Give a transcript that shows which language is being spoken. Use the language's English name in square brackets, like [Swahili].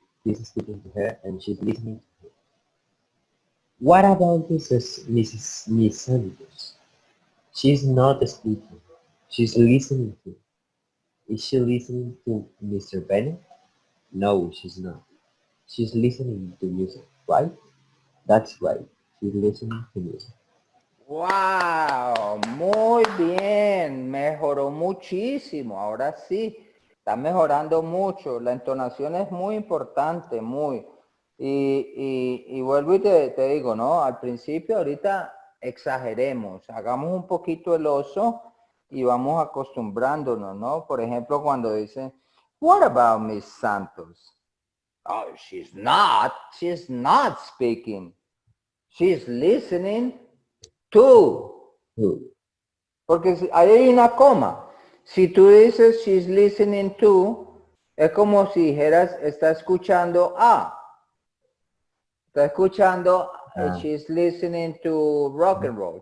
[English] He's speaking to her and she's listening to him. What about Miss Sanders? She's not speaking. She's listening to. Is she listening to Mr. Bennett? No, she's not. She's listening to music, right? That's right. She's listening to music. [Spanish] Wow, muy bien, mejoró muchísimo, ahora sí, está mejorando mucho, la entonación es muy importante, muy, y vuelvo y te digo, ¿no? Al principio ahorita exageremos, hagamos un poquito el oso y vamos acostumbrándonos, ¿no? Por ejemplo, cuando dicen, [English] what about Miss Santos? Oh, she's not speaking, she's listening. [Spanish] Tú, porque ahí hay una coma. Si tú dices [English] she's listening to, [Spanish] es como si dijeras está escuchando a. Está escuchando, [English] she's listening to rock and roll.